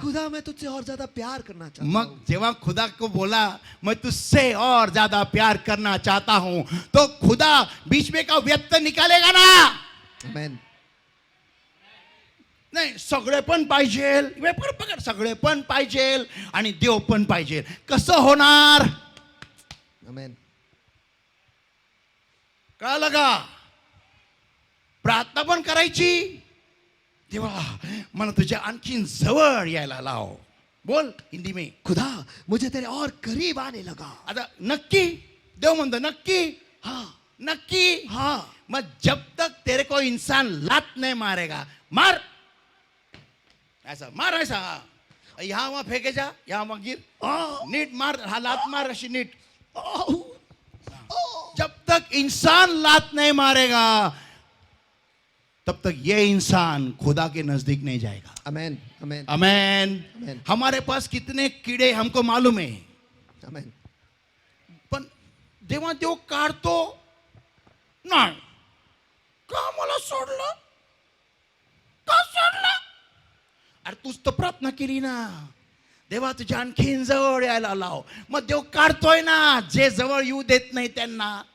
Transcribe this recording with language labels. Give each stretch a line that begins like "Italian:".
Hindi: खुदा, मैं तुझसे और ज्यादा प्यार करना चाहता
Marathi: मग
Hindi: हूँ।
Marathi: जेव्हा
Hindi: खुदा को बोला मैं तुझसे और ज्यादा प्यार करना चाहता हूं, तो खुदा बीच में का व्यक्त निकालेगा ना? आमेन।
Marathi: नाही, सगळे पण पाहिजे, पकड, सगळे पण पाहिजे आणि देव पण पाहिजे. कसं होणार? आमेन। कळलं का? प्रार्थना पण करायची, देवा मला तुझ्या आणखीन जवळ यायला लाव.
Hindi: बोल हिंदी में, खुदा मुझे तेरे और करीब आने लगा।
Marathi: आता नक्की देव म्हणतो नक्की,
Hindi: हाँ
Marathi: नक्की.
Hindi: हाँ। मग जब तक तेरे को इंसान लात नहीं मारेगा, मार ऐसा, मार ऐसा, यहाँ वहां फेंके जा, यहाँ वहां गिर,
Marathi: नीट मार, हा लात मार अशी नीट.
Hindi: जब तक इंसान लात नहीं मारेगा तब तक ये इंसान खुदा के नजदीक नहीं जाएगा. आमेन आमेन अमेन. आमेन। हमारे पास कितने कीड़े हमको मालूम है, आमेन।
Marathi: पण जेव्हा देव काढतो, नाही का मला सोडलं, का सोडलं? अरे तूच तर प्रार्थना केली ना, देवा तुझ्या आणखीन जवळ यायला लाव. मग देव काढतोय ना, जे जवळ येऊ देत नाही त्यांना.